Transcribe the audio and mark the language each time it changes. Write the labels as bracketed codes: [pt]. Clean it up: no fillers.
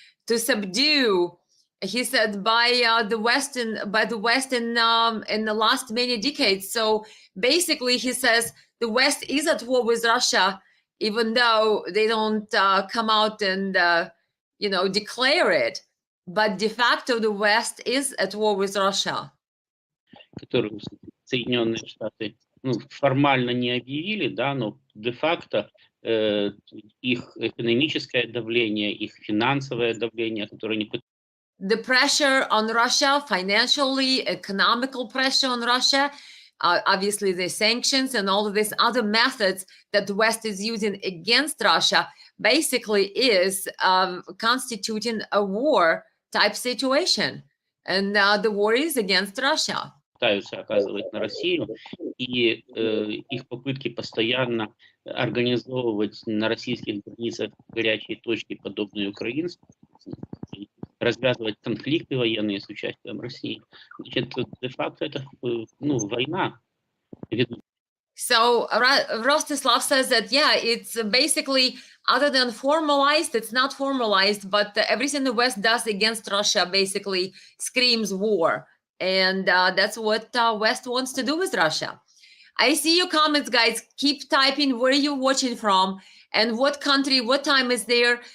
[en] To subdue. He said by the West in the last many decades. So basically, he says the West is at war with Russia, even though they don't come out and declare it. But de facto, the West is at war with Russia. [ru] Которую Соединенные Штаты формально не объявили, да, но де-факто их экономическое давление, их финансовое давление, которое не... [en] The pressure on Russia, financially, economical pressure on Russia, obviously the sanctions and all of these other methods that the West is using against Russia basically is constituting a war type situation. And the war is against Russia. [ru] Пытаются оказывать на Россию, и их попытки постоянно организовывать на российских границах горячие точки, подобные украинским, развязывать конфликты военные с участием России. Значит, де-факто это война. [en] So Rostislav says that, yeah, it's basically, other than formalized, it's not formalized, but everything the West does against Russia basically screams war. And that's what West wants to do with Russia. I see your comments, guys. Keep typing where you're watching from and what country, what time is there.